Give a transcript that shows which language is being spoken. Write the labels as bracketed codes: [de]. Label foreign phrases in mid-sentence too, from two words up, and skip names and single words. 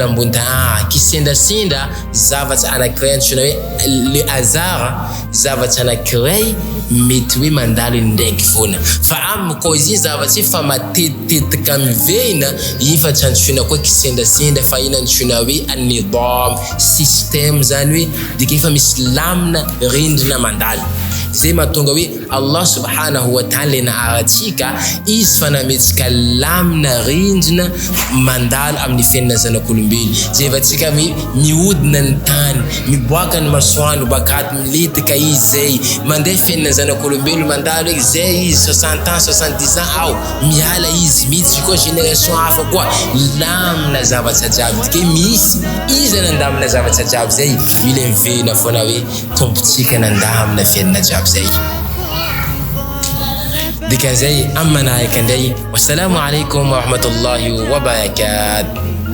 [mg] ambony tany kisendrasendra zavatra anankiray antsoina hoe [fr] le hasard [mg] zavatra anankiray mety hoe mandalo indraiky foana fa amiko koa izy zavatra fa matetetika mivena iny fa tsy antsoina koa kisendrasendra fa iny antsoina hoe an-nidam système zany hoe dika efa misy lamina rindrina mandalo zay mahatonga hoe [ar] الله سبحانه وتعالى [mg] le naharatsika izy fa nametsika lamina rindrina mandalo amin'ny fiainana zanak'olombelo zay efatsika mihodina ny tany miboaka ny masoandro bakaty miletika izy zay mandeha fiainana zanak'olombelo mandalo hoe zay izy 60 ans 70 ans miala izy miditsy koa génération hafa koa lamina zavatra jiaby dika misy izy nandamina zavatra jiaby zay io le mivena foana hoe tombotsika nandamina fiainana jiaby zay dikan'izay amin'ny manaraka indray [ar] والسلام عليكم ورحمة الله وبركاته